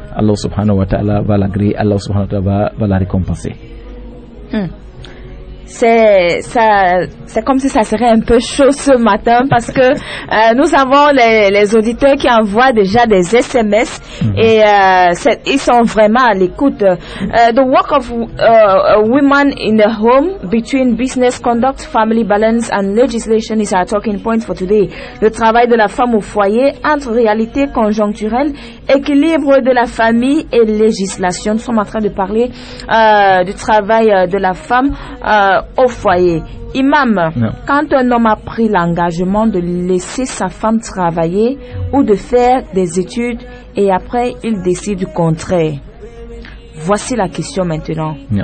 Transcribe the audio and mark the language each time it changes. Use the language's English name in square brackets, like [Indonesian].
[Arabic] Allah subhanahu wa ta'ala [French] va l'agréer, Allah subhanahu wa ta'ala va la récompenser. C'est comme si ça serait un peu chaud ce matin parce que nous avons les auditeurs qui envoient déjà des SMS et ils sont vraiment à l'écoute. [English] The work of women in the home between business conduct, family balance and legislation is our talking point for today. [French] Le travail de la femme au foyer entre réalité conjoncturelle, équilibre de la famille et législation. Nous sommes en train de parler du travail de la femme au foyer. Imam, quand un homme a pris l'engagement de laisser sa femme travailler ou de faire des études et après il décide du contraire, voici la question maintenant.